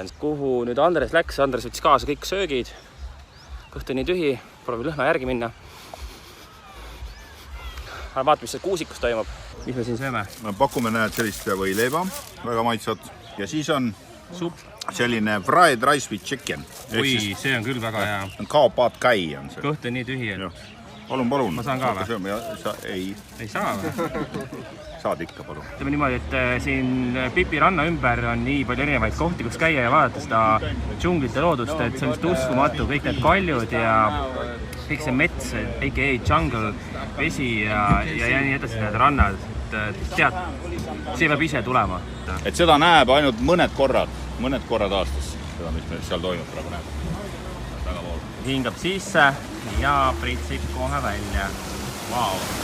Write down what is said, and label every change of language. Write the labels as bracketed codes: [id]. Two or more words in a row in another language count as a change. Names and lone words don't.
[et] Kuhu nüüd Andres läks? Andres võttis kaasa kõik söögid. Kõht on nii tühi, proovib lõhna järgi minna. Vaata, mis see kuusikus toimub. Mis me siin sööme? Pakume näed sellist võileiba, väga maitsat. Ja siis on selline [en] fried rice with chicken. [et] Oi, see on küll väga hea. Kao paat kai on see. Kõht on nii tühi, et... Palun. Ma saan ka või? Ei saa või? Saad ikka, palun. Ütleme niimoodi, et siin Pipi ranna ümber on nii palju erinevaid kohti, kus käia ja vaadata seda džunglite loodust, et see on just uskumatu. Kõik need kaljud ja kõik see mets, a.k.a. jungle, vesi ja nii edasi need rannad. Tead, see peab ise tulema. Et seda näeb ainult mõned korrad aastas, seda, mis seal toimub praegu näeb. Hingab sisse ja pritsib kohe välja. Vau.